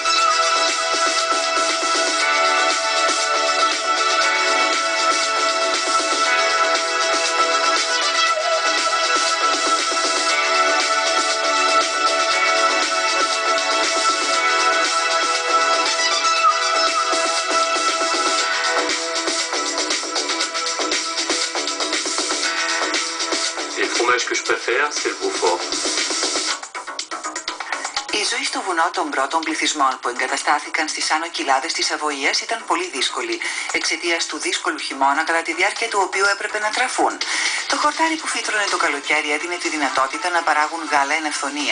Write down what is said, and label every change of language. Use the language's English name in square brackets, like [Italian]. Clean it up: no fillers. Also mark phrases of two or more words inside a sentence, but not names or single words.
[French] Et le fromage que je préfère, c'est le Beaufort. [Greek] Η ζωή στο βουνό των πρώτων πληθυσμών που εγκαταστάθηκαν στις άνω κοιλάδες της Σαβοίας ήταν πολύ δύσκολη, εξαιτίας του δύσκολου χειμώνα κατά τη διάρκεια του οποίου έπρεπε να τραφούν. Το χορτάρι που φύτρωνε το καλοκαίρι έδινε τη δυνατότητα να παράγουν γάλα εν αυθονία.